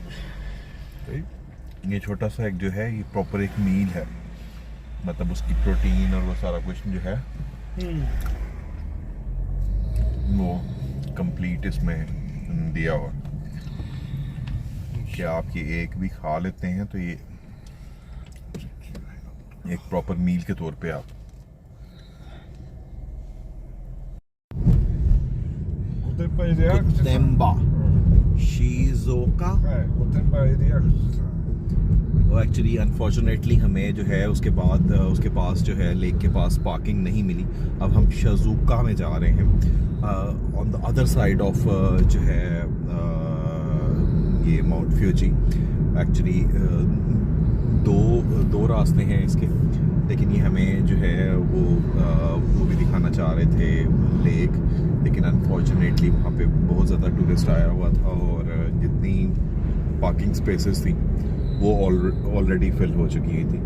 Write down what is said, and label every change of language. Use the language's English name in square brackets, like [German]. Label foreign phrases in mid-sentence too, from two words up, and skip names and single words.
[Hindi] ये छोटा सा एक जो है ये प्रॉपर एक मील है, मतलब उसकी प्रोटीन और वो सारा कुछ जो है वो कंप्लीट इसमें दिया हुआ। कि आप ये एक भी खा लेते हैं तो ये एक [English] proper meal [Hindi] के तौर पे आप। [Japanese] 天エリア富士山 Gotemba Shizuoka はい御殿場エリア富士山 [Hindi] वो [English] actually unfortunately [Hindi] हमें जो है उसके बाद उसके पास जो है लेक के पास पार्किंग नहीं मिली। अब हम शिजुओका में जा रहे हैं [English] on the other side of [Hindi] जो है ये माउंट फ्यूजी। एक्चुअली दो रास्ते हैं इसके, लेकिन ये हमें जो है वो भी दिखाना चाह रहे थे लेक, लेकिन अनफॉर्चुनेटली वहाँ पे बहुत ज़्यादा टूरिस्ट आया हुआ था और जितनी [English] parking spaces [Hindi] थी वो [English] already fill [Hindi] हो चुकी थी।